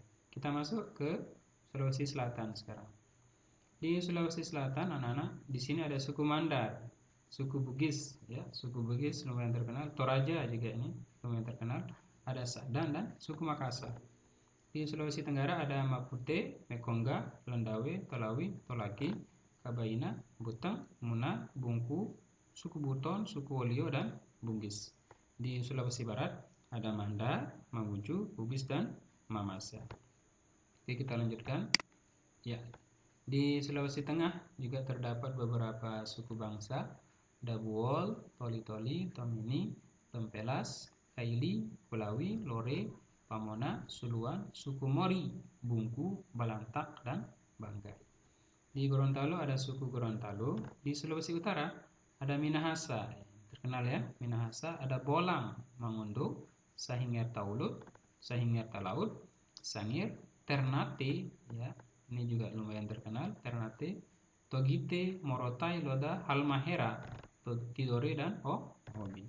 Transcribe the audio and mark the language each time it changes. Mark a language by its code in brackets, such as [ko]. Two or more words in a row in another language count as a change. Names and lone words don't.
[id] Kita masuk ke Sulawesi Selatan sekarang. Di Sulawesi Selatan, anak-anak, di sini ada suku Mandar, suku Bugis, ya, suku Bugis lumayan terkenal. Toraja juga ini lumayan terkenal. Ada Sadan dan suku Makassar. Di Sulawesi Tenggara ada Mapute, Mekongga, Lendawe, Tolawi, Tolaki, Kabaina, Buteng, Muna, Bungku, suku Buton, suku Wolio, dan Bugis. Di Sulawesi Barat ada Manda, Mamuju, Bugis, dan Mamasa. Oke, kita lanjutkan. Ya, di Sulawesi Tengah juga terdapat beberapa suku bangsa, Dabuol, Toli-Toli, Tomini, Tempelas, Kaili, Kulawi, Lore, Pamona, Suluan, suku Mori, Bungku, Balantak, dan Banggai. Di Gorontalo ada suku Gorontalo. Di Sulawesi Utara ada Minahasa, terkenal, ya, Minahasa. Ada Bolang, Mangundo, Sahingir Taulut, Sahingir Talaut, Sangir, Ternate, ya, ini juga lumayan terkenal, Ternate, Togite, Morotai, Loda, Halmahera, Tidore, dan Obi.